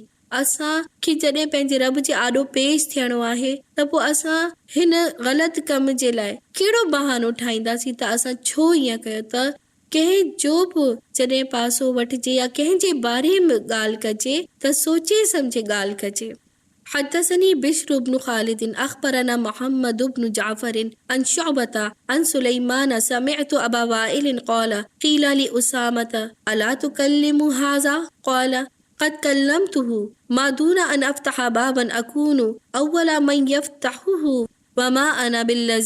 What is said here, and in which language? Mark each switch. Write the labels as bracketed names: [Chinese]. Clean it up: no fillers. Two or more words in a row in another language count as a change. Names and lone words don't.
[Sindhi] असांखे जॾहिं पंहिंजे रब जे आॾो पेश थियणो आहे त पोइ असां हिन ग़लति कम जे लाइ कहिड़ो बहानो ठाहींदासीं त असां छो ईअं कयो। त कंहिंजो बि जॾहिं पासो वठिजे या कंहिंजे बारे में ॻाल्हि कजे त सोचे सम्झे ॻाल्हि कजे। [Arabic] حدثني بشر بن خالد أخبرنا محمد بن جعفر عن شعبة عن سليمان سمعت أبا وائل قال قيل لأسامة ألا تكلم هذا؟ قال قد كلمته ما دون أن أفتح بابا أكون أول من يفتحه وما أنا بالذي